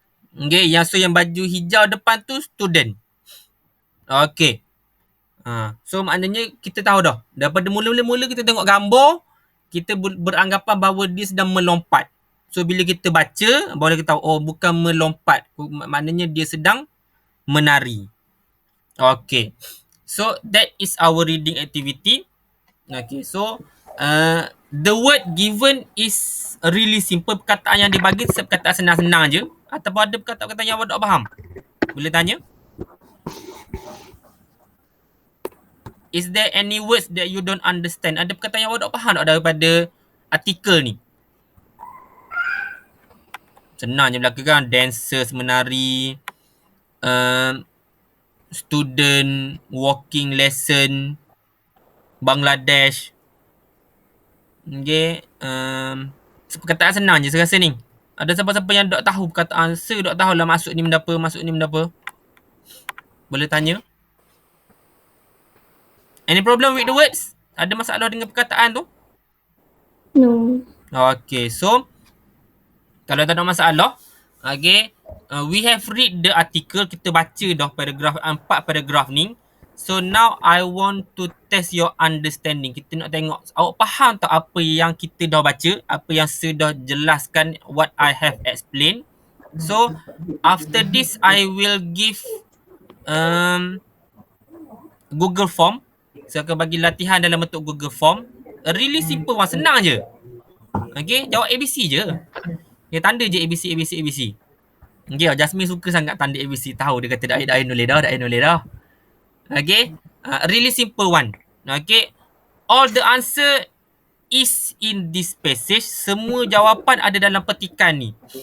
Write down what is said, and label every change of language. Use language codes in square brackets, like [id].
[ms] Okay, yang baju hijau depan tu student. Okay. So, maknanya kita tahu dah. Daripada mula-mula kita tengok gambar, kita beranggapan bahawa dia sedang melompat. So, bila kita baca, baru kita tahu, oh, bukan melompat. Maknanya dia sedang menari. Okay. [en] So, that is our reading activity. Okay. So, the word given is really simple. [ms] Perkataan yang dibagi perkataan senang-senang je. Ataupun ada perkataan-perkataan yang awak tak faham? Boleh tanya? [en] Is there any words that you don't understand? [ms] Ada perkataan yang awak tak faham tak daripada artikel ni? Senang je belaka kan. Dancers menari. [en] Student walking lesson. Bangladesh. Okay. [ms] Perkataan senang je saya rasa ni. Ada siapa-siapa yang tak tahu perkataan? Saya tak tahu lah maksud ni benda apa. Boleh tanya? [en] Any problem with the words? [ms] Ada masalah dengan perkataan tu? [en] No. [ms] Okay. So, kalau tak ada masalah. Okay. [en] We have read the article. [ms] Kita baca dah paragraf 4 paragraf ni. [en] So now I want to test your understanding. [ms] Kita nak tengok awak faham tak apa yang kita dah baca, apa yang saya dah jelaskan, [en] what I have explained. So after this I will give Google Form. [ms] Saya akan bagi latihan dalam bentuk Google Form. [en] A really simple one, [ms] senang je. Okay, jawab ABC je. Okay, tanda je ABC. Okay, Jasmine suka sangat tanda ABC. Tahu dia kata dah nulis dah. [en] Okay, really simple one. Okay, all the answer is in this passage. [ms] Semua jawapan ada dalam petikan ni.